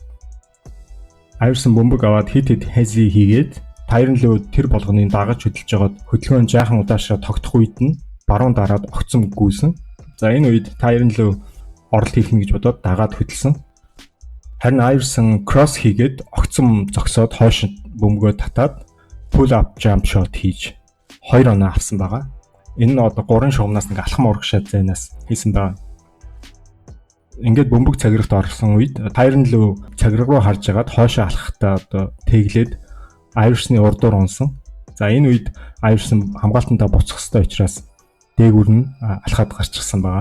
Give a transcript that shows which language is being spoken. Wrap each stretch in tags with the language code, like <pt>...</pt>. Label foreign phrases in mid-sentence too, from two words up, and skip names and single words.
<mn>Iverson бөмбөг аваад хит хази хийгээд Tyronn Lue тэр болгоныг дагаж хөдөлж байгаад хөдөлгөөн жаахан удаашаа тогтох үед нь баруун дараад огцом гүйсэн. За энэ үед Tyronn Lue оролт хийх гэж бодоод дагаад хөдөлсөн. Харин Iverson кросс хийгээд огцом зогсоод хойш бөмбөгөө татаад</mn> <en>pull up jump shot</en> <mn>хийж 2 оноо авсан байгаа. Энэ нь одоо 3 шугамнаас нэг алхам урагшаа зайнаас хийсэн байгаа. Ингээд бөмбөг цагирагт орсон үед Tyronn Lue цагираг руу харж агаад хойшоо алхахдаа одоо тэглээд Iverson-ы урдуур унсан. За энэ үед Iverson хамгаалтандаа буцах ёстой учраас дээгүүр нь алхаад гарчихсан байгаа.</mn>